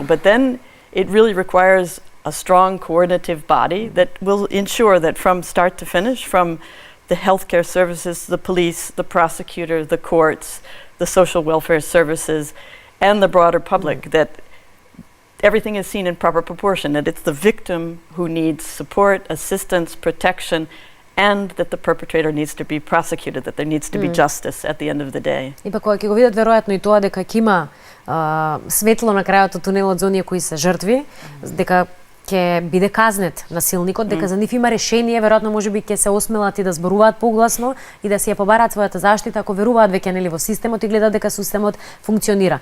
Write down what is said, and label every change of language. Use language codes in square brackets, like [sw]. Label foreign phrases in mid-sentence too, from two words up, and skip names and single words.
[en] But then it really requires a strong coordinative body that will ensure that from start to finish, from the healthcare services, the police, the prosecutor, the courts, the social welfare services, and the broader public, that everything is seen in proper proportion, that it's the victim who needs support, assistance, protection, and that the perpetrator needs to be prosecuted, that there needs to be justice at the end of the day. [mk] И па кога ќе го видат веројатно и тоа дека ќе има светло на крајот од тунелот за оние кои се жртви, дека ќе биде казнет насилникот, дека за нив има решение, веројатно можеби ќе се осмелат и да зборуваат погласно и да си ја побараат својата заштита ако веруваат веќе нели во системот и гледаат дека системот функционира.